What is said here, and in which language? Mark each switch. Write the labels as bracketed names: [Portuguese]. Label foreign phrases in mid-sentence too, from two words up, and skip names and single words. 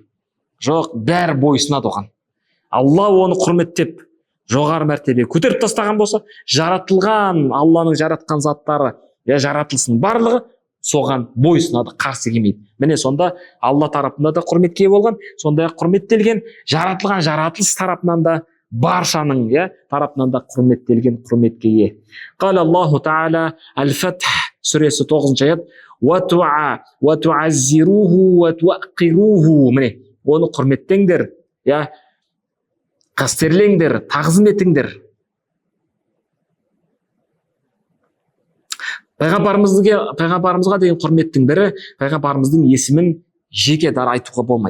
[Kazakh] Жоқ, бәрі бойсынады оған. Алла оны құрметтеп жоғары мәртебе көтеріп тастаған болса, жаратылған Алланың жаратқан заттары, жаратылысының барлығы соған бойсынады, қарсы келмейді. Міне сонда Алла тарапында да құрметке болған, сондай құрметтелген, жаратылған жаратылыс тарапынан да баршаның тарапынан да құрметтелген, құрметке ие. [Arabic] قال الله تعالى [Kazakh] Әл-Фатх сүресі 9-шы аят: [Arabic] "وتعزروه وتوقروه". [Kazakh] Міне, оны құрметтеңдер, қастерлеңдер, тағзым етіңдер. Пайғамбарымызға деген құрметтің бірі, пайғамбарымыздың есімін жеке дара айтуға болмайды.